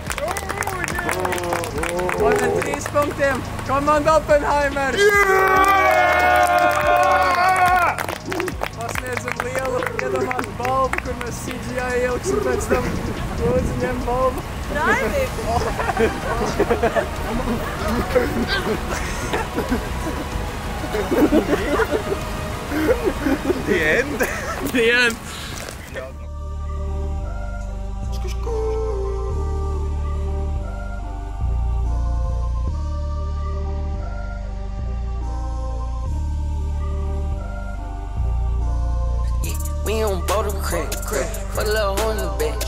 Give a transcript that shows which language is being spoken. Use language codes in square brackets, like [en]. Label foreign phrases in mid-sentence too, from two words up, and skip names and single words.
[lv] Un ar 3 punktiem komanda Oppenheimers. Pasniedzam lielu iedomātu balvu, kur mēs CGI ieliksim pēc tam. Lūdzu, ņem balvu. Raivi! [en] The end? The end. We on Boulder Creek, put a little hole in the bitch.